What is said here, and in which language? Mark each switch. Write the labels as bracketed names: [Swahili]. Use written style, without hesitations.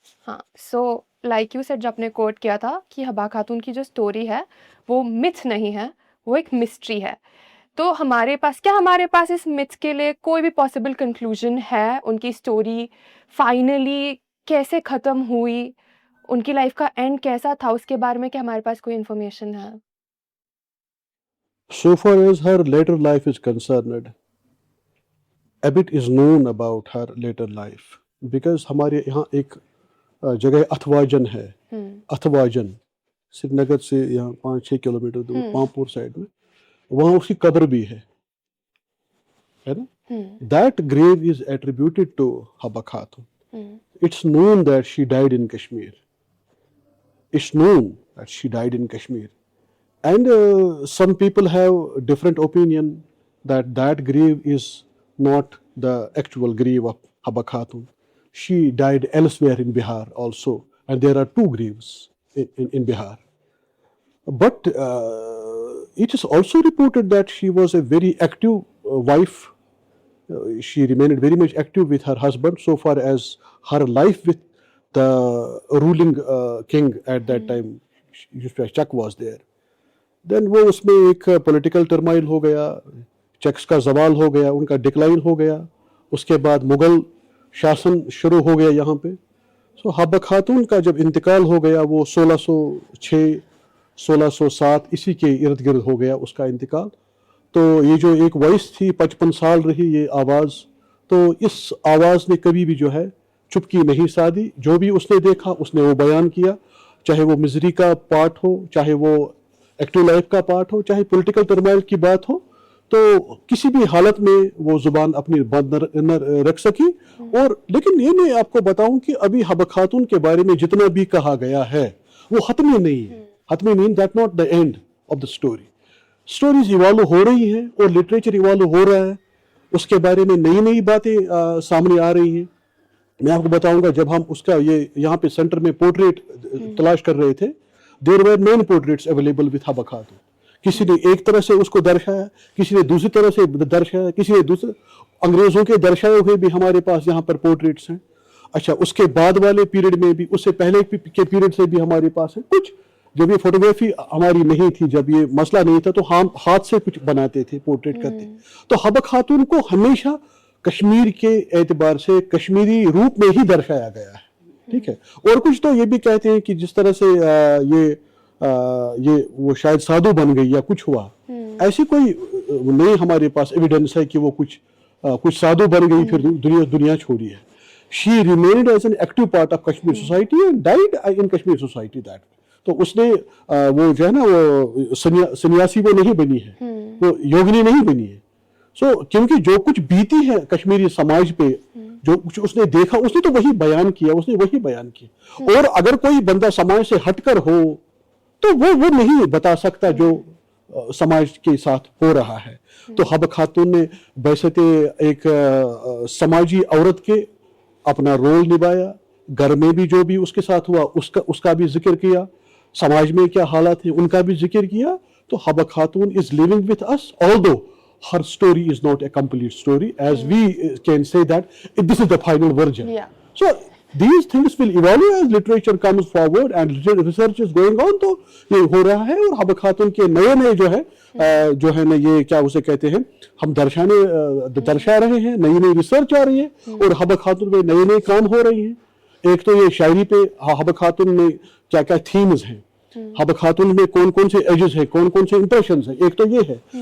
[Urdu] ہاں, [English] so like you said, [Urdu] جو آپ نے کوٹ کیا تھا کہ حبا خاتون کی جو اسٹوری ہے وہ متھ نہیں ہے, وہ ایک مسٹری ہے. تو ہمارے پاس اس متھ کے لیے کوئی بھی پاسبل کنکلوژن ہے؟ ان کی اسٹوری فائنلی کیسے ختم ہوئی, ان کی لائف کا اینڈ کیسا تھا, اس کے بارے میں کیا ہمارے پاس کوئی انفارمیشن ہے؟ [English] So far as her later life is concerned, a bit is known about her later life, because [Urdu] ہمارے یہاں ایک جگہ اتھواجن ہے. اتھواجن سری نگر سے یہاں 5-6 کلومیٹر دور پامپور سائڈ میں, وہاں اس کی قبر بھی ہے نا. [English] That grave is attributed to Haba Khatun. It's known that she died in Kashmir. It's known that she died in Kashmir. And some people have different opinion that that grave is not the actual grave of Haba Khatun. She died elsewhere in Bihar also, and there are 2 graves in Bihar. But it is also reported that she was a very active wife. She remained very much active with her husband so far as her life with the ruling king at that time, Chak, was there. [Urdu] دین وہ اس میں ایک political turmoil ہو گیا, checks کا زوال ہو گیا, ان کا decline ہو گیا, اس کے بعد مغل شاسن شروع ہو گیا یہاں پہ. سو حبہ خاتون کا جب انتقال ہو گیا وہ 1606 1607 اسی کے ارد گرد ہو گیا اس کا انتقال. تو یہ جو ایک وائس تھی 55 سال رہی یہ آواز, تو اس آواز نے کبھی بھی جو ہے چپکی نہیں سادھی. جو بھی اس نے دیکھا اس نے وہ بیان کیا, چاہے وہ مزری کا پارٹ ہو, چاہے وہ ایکٹیو لائف کا پارٹ ہو, چاہے پولیٹیکل ٹرمائل کی بات ہو, تو کسی بھی حالت میں وہ زبان اپنی بند نہ رکھ سکی. اور لیکن یہ میں آپ کو بتاؤں کہ ابھی حبہ خاتون کے بارے میں جتنا بھی کہا گیا ہے وہ حتمی نہیں ہے. [English] حتمی mean that not the end of the story. [Urdu] Stories evolve ہو رہی ہیں اور لٹریچر ایوالو ہو رہا ہے, اس کے بارے میں نئی نئی باتیں سامنے آ رہی ہیں. میں آپ کو بتاؤں گا, جب ہم اس کا یہ یہاں پہ سینٹر میں پورٹریٹ تلاش کر رہے تھے, [English] there were many portraits available with Haba Khatun. [Urdu] کسی نے ایک طرح سے اس کو درشایا, کسی نے دوسری طرح سے درشایا, کسی نے دوسرے انگریزوں کے درشائے ہوئے بھی ہمارے پاس یہاں پر پورٹریٹس ہیں. اچھا, اس کے بعد والے پیریڈ میں بھی, اس سے پہلے کے پیریڈ سے بھی ہمارے پاس ہیں کچھ. جب یہ فوٹوگرافی ہماری نہیں تھی, جب یہ مسئلہ نہیں تھا, تو ہم ہاتھ سے کچھ بناتے تھے, پورٹریٹ کرتے. تو حبہ خاتون کو ہمیشہ کشمیر کے اعتبار سے کشمیری روپ میں ہی درشایا گیا ہے. ٹھیک ہے, اور کچھ تو یہ بھی کہتے ہیں کہ جس طرح سے یہ وہ شاید سادھو بن گئی یا کچھ ہوا, ایسی کوئی نہیں ہمارے پاس ایویڈنس ہے کہ وہ کچھ سادھو بن گئی پھر دنیا چھوڑی ہے. [English] She remained as an active part of Kashmir society and died in Kashmir society that. [Urdu] تو اس نے وہ جو ہے نا وہ سنیاسی وہ نہیں بنی ہے, وہ یوگنی نہیں بنی ہے. سو کیونکہ جو کچھ بیتی ہے کشمیری سماج پہ, جو کچھ اس نے دیکھا اس نے تو وہی بیان کیا, اس نے وہی بیان کیا. اور اگر کوئی بندہ سماج سے ہٹ کر ہو تو وہ نہیں بتا سکتا جو سماج کے ساتھ ہو رہا ہے. تو حبہ خاتون نے بحیثیت ایک سماجی عورت کے اپنا رول نبھایا. گھر میں بھی جو بھی اس کے ساتھ ہوا اس کا بھی ذکر کیا, سماج میں کیا حالات ہیں ان کا بھی ذکر کیا. [English] تو Habba Khatoon is living with us, although her story is not a complete story, as we can say that this is the final version. So these things will evolve as literature comes forward and research is going on. [Urdu] تو یہ ہو رہا ہے, اور حبہ خاتون کے نئے جو ہے نا یہ کیا اسے کہتے ہیں, ہم درشا رہے ہیں, نئی ریسرچ آ رہی ہے, اور حبہ خاتون میں نئے کام ہو رہے ہیں. ایک تو یہ شاعری پہ حبہ خاتون میں کیا تھیمز ہیں, حبہ خاتون میں کون سے ایجز ہیں, کون سے امپریشنز ہیں, ایک تو یہ ہے.